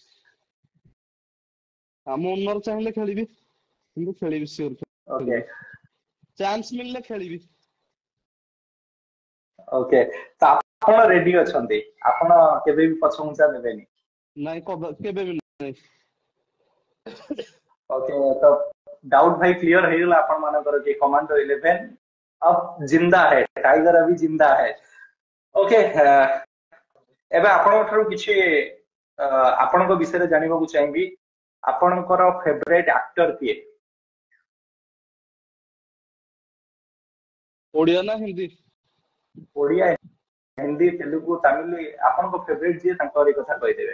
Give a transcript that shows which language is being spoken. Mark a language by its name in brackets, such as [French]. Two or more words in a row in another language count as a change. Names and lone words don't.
[Odia] ଆମ ଓନର ଚାହିଁଲେ ଖେଳିବି, କିନ୍ତୁ ଖେଳିବି ସିଓର ଓକେ ଖେଳିବି। ଚାନ୍ସ ମିଳିଲେ ଖେଳିବି। ଓକେ, ତ ଆପଣ ରେଡି ଅଛନ୍ତି? ଆପଣ କେବେ ବି ପଛଘୁଞ୍ଚା ଦେବେନି? ନାଇଁ, କେବେ ବି ନାହିଁ। [Hindi] ओके, तो डाउट भाई क्लियर [Odia] ହେଇଗଲା ଆପଣ ମାନଙ୍କର କି କମାଣ୍ଡୋ 11 [Hindi] अब जिंदा है, टाइगर अभी जिंदा है। ओके, [Odia] ଏବେ ଆପଣଙ୍କ ଠାରୁ କିଛି ଆପଣଙ୍କ ବିଷୟରେ ଜାଣିବାକୁ ଚାହିଁବି। ଆପଣଙ୍କର [English] favourite actor [Odia] କିଏ? ଓଡିଆ ନା ହିନ୍ଦୀ? ଓଡିଆ, ହିନ୍ଦୀ, ତେଲୁଗୁ, ତାମିଲ, ଆପଣଙ୍କ ଫେଭରାଇଟ ଯିଏ ତାଙ୍କରି କଥା କହିଦେବେ।